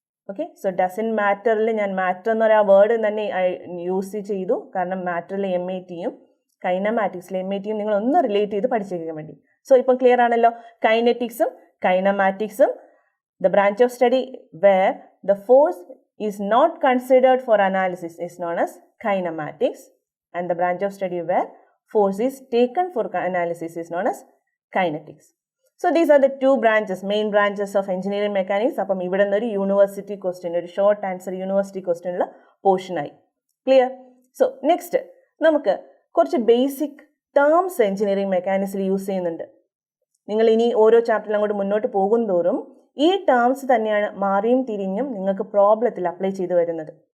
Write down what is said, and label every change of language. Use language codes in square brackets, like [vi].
[ml] Okay, so dozen മാറ്ററിൽ ഞാൻ matter എന്ന് പറയുന്ന വേർഡ് തന്നെ യൂസ് ചെയ്തു, കാരണം മാറ്ററിൽ MATയും കൈനമാറ്റിക്സിലെ MATയും നിങ്ങൾ ഒന്ന് റിലേറ്റ് ചെയ്ത് പഠിച്ചേക്കാൻ വേണ്ടി. സോ ഇപ്പം ക്ലിയർ ആണല്ലോ. [en] കൈനറ്റിക്സും കൈനമാറ്റിക്സും, the branch of study where the force is not considered for analysis is known as kinematics, and the branch of study where force is taken for analysis is known as kinetics. So these are the 2 branches, main branches of engineering mechanics. [ml] അപ്പം ഇവിടെ നിന്നൊരു university question, ഒരു short answer university ക്വസ്റ്റ്യനുള്ള പോർഷനായി. Clear? So next നമുക്ക് കുറച്ച് basic terms engineering മെക്കാനിക്സിൽ use ചെയ്യുന്നുണ്ട്. നിങ്ങൾ ഇനി ഓരോ ചാപ്റ്ററിലും അങ്ങോട്ട് മുന്നോട്ട് പോകും തോറും ഈ ടേംസ് തന്നെയാണ് മാറിയും തിരിഞ്ഞും നിങ്ങൾക്ക് പ്രോബ്ലത്തിൽ അപ്ലൈ ചെയ്ത് വരുന്നത്.